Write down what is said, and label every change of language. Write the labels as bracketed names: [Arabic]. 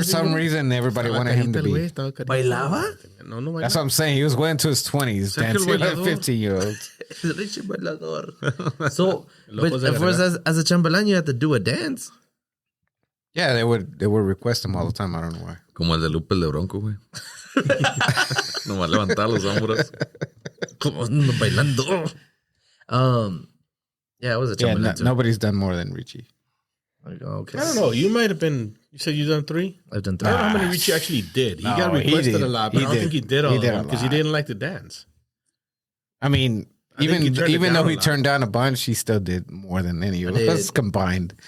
[English] For some reason, everybody wanted him to be. [Spanish] ¿Bailaba? No, no, [English] That's what I'm saying. He was going to his 20s, dancing like 15-year-olds. [Spanish] Richie bailador. [English] So, but of course, as a chambelán, you had to do a dance. Yeah, they would request him all the time. I don't know why. [Spanish] Como el de Lupe el de Bronco, güey. Nomás levantar los hombros. Como bailando. [English] Yeah, it was a chambelán too. Nobody's done more than Richie. Like, okay. I don't know. You might have been. You said you done 3. I've done 3. I don't know how many Richie actually did. He got requested a lot, but I don't think he did all of them because he didn't like to dance. I mean, even though he turned down a bunch, he still did more than any of us combined.